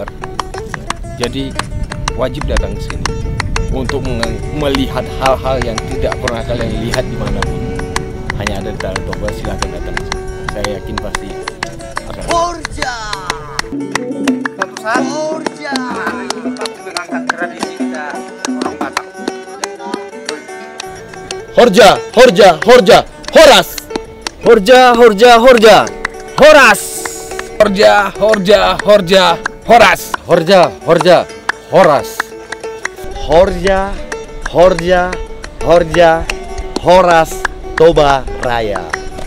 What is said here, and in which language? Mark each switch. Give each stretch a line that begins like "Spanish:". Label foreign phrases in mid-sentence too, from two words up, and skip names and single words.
Indonesian: Jadi wajib datang ke sini untuk melihat hal-hal yang tidak pernah kalian lihat dimanapun. Hanya ada di Danau Toba, silakan datang ke sini. Saya yakin pasti akan. Horja. Suatu saat anak-anak ini pasti mengangkat tradisi kita orang Batak.
Batak Toba: Horja, Horja, Horja, Horas. Horja, Horja, Horja, Horas. Horja, Horja, Horja, Horas. Horja, Horja, Horas. Horja, Horja, Horja, Horas, Toba Raya.